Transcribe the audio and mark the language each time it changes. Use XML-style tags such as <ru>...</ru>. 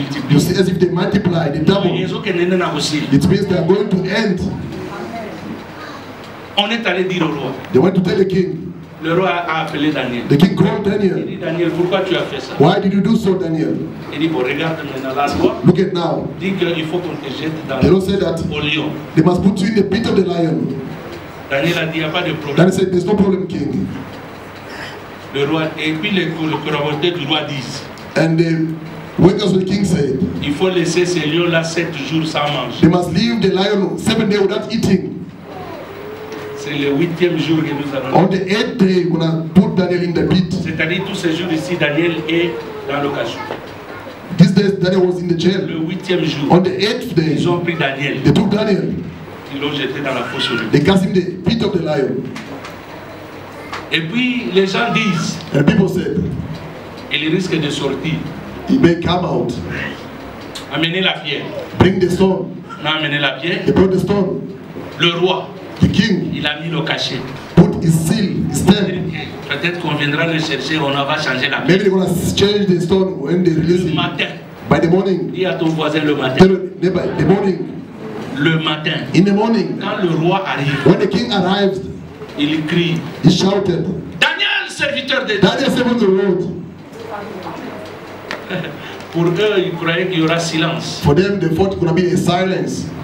<en>You see as if they multiply, they double. It means they are going to end.</en> <fr>On est allé dire au roi.</fr> <en>They went to tell the king.</en> <fr>Le roi a appelé Daniel.</fr> <en>The king called Daniel.</en> <fr>Il dit Daniel, pourquoi tu as fait ça?</fr> <en>Why did you do so, Daniel?</en> <fr>Il dit bon, regarde maintenant la loi.</fr> <en>Look at now.</en> <fr>Dit qu'il faut qu'on te jette dans au lion.</fr> <en>They must put you in the pit of the lion.</en> <fr>Daniel a dit il n'y a pas de problème.</fr> <en>Daniel said there's no problem, king.</en> <fr>Le roi et puis les collaborateurs du roi disent.</fr> <en>And the workers of the king said,</en> <fr>il faut laisser ces lions-là 7 jours sans manger.</fr> <en>They must leave the lion 7 days without eating.</en> <fr>C'est le 8e jour que nous allons.</fr> <en>On the 8th day, we're gonna put Daniel in the pit.</en> <fr>C'est-à-dire tous ces jours ici, Daniel est dans le cachot.</fr> <en>This day, Daniel was in the jail.</en> <fr>Le 8e jour.</fr> <en>On the 8th day,</en> <fr>ils ont pris Daniel.</fr> <en>They took Daniel.</en> <fr>Ils l'ont jeté dans la fosse aux lions.</fr> <en>They cast him in the pit of the lion.</en> <fr>Et puis les gens disent.</fr> <en>And people said,</en> <fr>il risque de sortir.</fr> <en>He may come out.</en> <fr>Amenez la pierre.</fr> <en>Bring the stone.</en> <fr>Non, amenez la pierre.</fr> <en>They brought the stone.</en> <fr>Le roi.</fr> <en>The king.</en> <fr>Il a mis le cachet.</fr> <en>Put his seal, his stamp.</en> <fr>Peut-être qu'on viendra le chercher, on va changer la pierre.</fr> <en>Maybe they're gonna change the stone when they release it.</en> <fr>Le matin.</fr> <en>By the morning.</en> <fr>Dis à ton voisin le matin.</fr> <en>By the morning.</en> <fr>Le matin.</fr> <en>In the morning.</en> <fr>Quand le roi arrive.</fr> <en>When the king arrives.</en> <fr>Il crie.</fr> <en>He shouted.</en> <fr>Daniel, serviteur de Dieu.</fr> <en>Daniel, servant the Lord.</en> <fr>Pour eux, ils croyaient qu'il y aura silence.</fr> <en>For them, they thought it would be a silence.</en>